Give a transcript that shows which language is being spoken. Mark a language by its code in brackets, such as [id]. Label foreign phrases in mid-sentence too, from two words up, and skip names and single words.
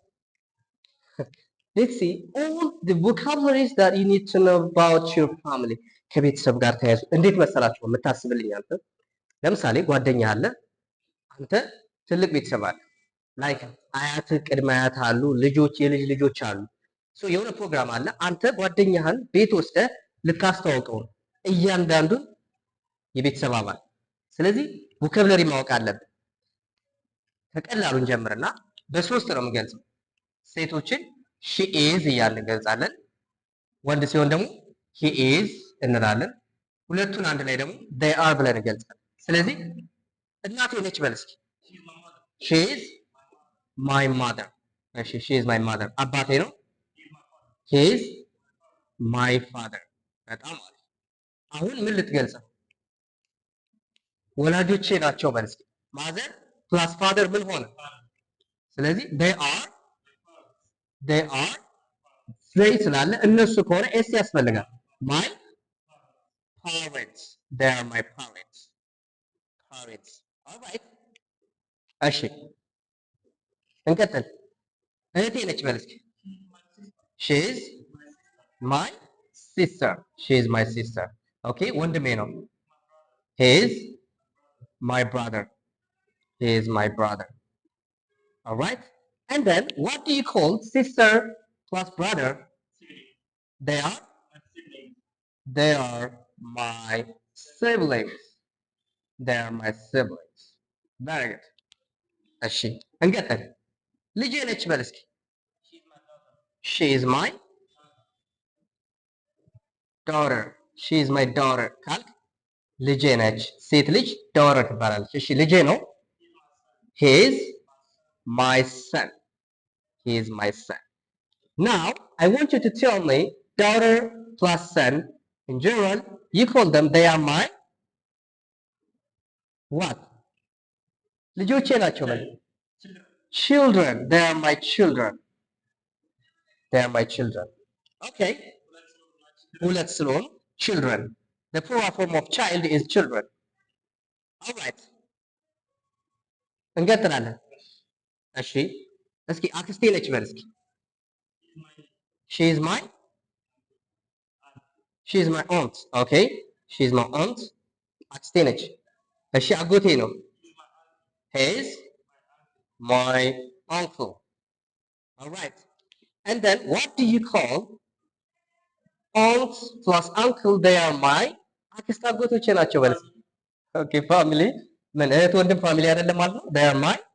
[en] let's see all the vocabularies that you need to know about your family [am] ከቤተሰብ ጋር ተያይዞ እንዴት መሰላችሁ የምታስብልኝ አንተ ለምሳሌ ጓደኛ አለ አንተ ትልቅ ቤተሰብ አለ ላይክ አያት ቅድመ አያት አሉ ልጆች የልጅ ልጆች አሉ ሶ የሆነ ፕሮግራም አለ አንተ ጓደኛህን ቤት ወስደህ ልታስተዋውቀው እያንዳንዱን የቤተሰብ አባል ስለዚህ ቮካብለሪ ማወቅ አለብን ከቀላሉን ጀምርና በሶስት ነው የምገልጸው ሴቶችን [en] she is [am] እያልን እንገልጻለን ወንድ ሲሆን ደግሞ [en] he is [am] እንላለን ሁለቱን አንድ ላይ ደግሞ [en] they are [am] ብለን እንገልጻለን ስለዚህ እናቴ ነች በል እስኪ [en] she is my mother [am] እሺ [en] she is my mother [am] አባቴ ነው [en] he is my father [am] በጣም አሪፍ አሁን ምን ልትገልጸው ወላጆቼ ናቸው በል እስኪ [en] mother plus father [am] ምን ሆነ ስለዚህ [en] they are they [am] ስላለ እነሱ ከሆነ ኤስ ያስፈልጋል። [en] my parents they are my parents alright [am] እሺ እንቀጥል። እህቴ ነች በል እስኪ [en] she is my sister okay [am] ወንድሜ ነው [en] he is my brother alright and then what do you call sister plus brother? They are my siblings. Very good. [am] እሺ እንቀጥል። ልጄ ነች በል እስኪ [en] she is my daughter [am] ካልክ ልጄ ነች ሴት ልጅ daughter ትባላለች። እሺ ልጄ ነው [en] he is my son. Now I want you to tell me daughter plus son in general you call them they are my what? [am] ልጆቼ ናቸው በል children. [en] They are my children. Okay. [am] ሁለት ስለሆኑ children. [en] The plural form of child is children. Alright. [am] እንቀጥላለን። እሺ እስኪ አክስቴ ነች በል እስኪ [en] she is my aunt. Okay. she is my aunt. [am] አክስቴ ነች። እሺ አጎቴ ነው [en] he is my uncle. Alright. And then what do you call aunt plus uncle? They are my [am] አክስት አጎቶቼ ናቸው በል እስኪ [en] okay family [am] ምን እህት ወንድም ፋሚሊ አይደለም ማለት ነው [en] they are my